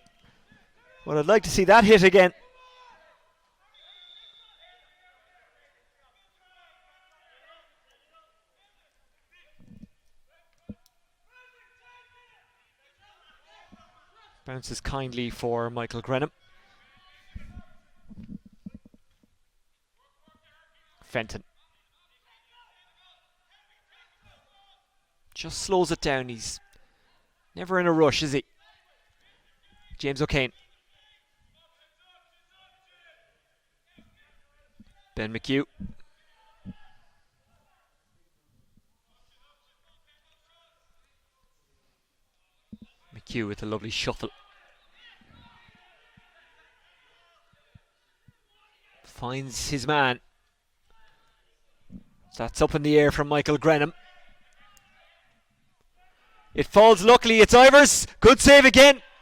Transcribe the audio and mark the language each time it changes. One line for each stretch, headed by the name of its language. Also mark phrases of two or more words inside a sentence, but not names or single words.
English: Well, I'd like to see that hit again. Bounces kindly for Michael Grenham. Fenton. Just slows it down. He's never in a rush, is he? James O'Kane. Ben McHugh. McHugh with a lovely shuffle. Finds his man. That's up in the air from Michael Grenham. It falls, luckily it's Ivers. Good save again.